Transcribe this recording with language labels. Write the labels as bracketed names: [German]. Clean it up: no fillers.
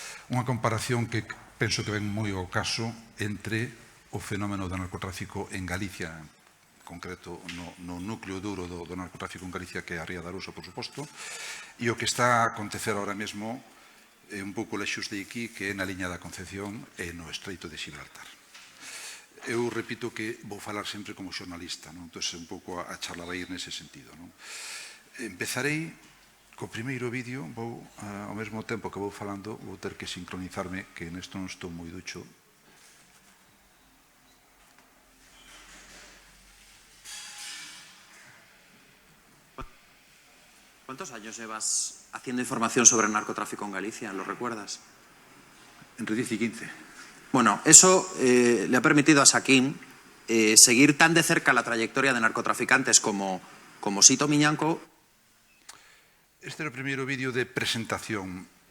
[Galician] Unha comparación que penso que ven moi ao caso entre o fenómeno do narcotráfico en Galicia, en concreto no núcleo duro do narcotráfico en Galicia, que é a ría de Arousa, por suposto, e o que está a acontecer ahora mesmo un pouco lexos de aquí, que é na liña da Concepción e no Estreito de Gibraltar. Eu repito que vou falar sempre como xornalista, entón un pouco a charla vai ir nese sentido. Empezarei co primeiro vídeo, ao mesmo tempo que vou falando, vou ter que sincronizarme, que nesto non estou moi ducho. [Spanish] ¿Cuántos años llevas haciendo información sobre el narcotráfico en Galicia? ¿Lo recuerdas? Entre 10 y 15. Bueno, eso le ha permitido a Xaquín seguir tan de cerca la trayectoria de narcotraficantes como Sito Miñanco. [Galician] Este era o primeiro vídeo de presentación.